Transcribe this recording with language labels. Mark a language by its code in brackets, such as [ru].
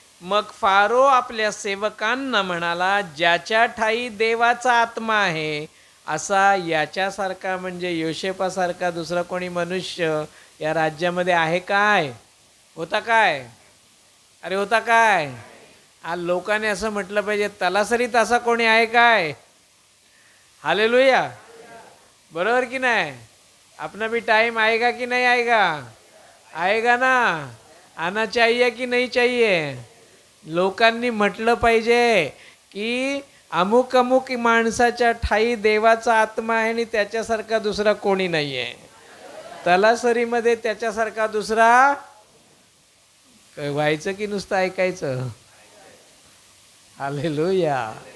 [mr] मग फारो आपल्या सेवकांना म्हणाला, ज्याच्या ठाई देवाचा आत्मा आहे, असा याच्यासारखा म्हणजे योसेफासारखा दुसरा कोणी मनुष्य या राज्यामध्ये आहे काय? होता काय? अरे होता काय? आज लोकांनी असं म्हटलं पाहिजे, तलासरीत असा कोणी आहे काय? हालेलुया. बरोबर की नाही? [hi] अपना भी टाइम आएगा कि नहीं आएगा? आएगा ना. आना चाहिए कि नहीं चाहिए? [mr] लोकांनी म्हटलं पाहिजे की अमुक अमुक माणसाच्या ठाई देवाचा आत्मा आहे आणि त्याच्यासारखा दुसरा कोणी नाही आहे. तलासरीमध्ये त्याच्यासारखा दुसरा व्हायचं की नुसतं ऐकायचं? हालेलुया.